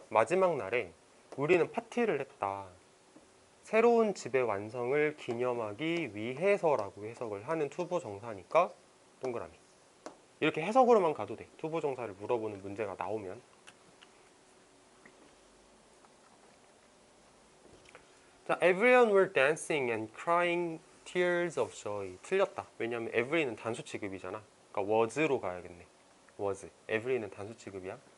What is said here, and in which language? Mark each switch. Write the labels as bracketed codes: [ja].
[ko] 마지막 날에 우리는 파티를 했다. 새로운 집의 완성을 기념하기 위해서라고 해석을 하는 투부정사니까 동그라미. 이렇게 해석으로만 가도 돼. 투부정사를 물어보는 문제가 나오면. [en] 자, everyone were dancing and crying tears of joy. [ko] 틀렸다. 왜냐면 every는 단수 취급이잖아. 그러니까 was로 가야겠네. was. every는 단수 취급이야.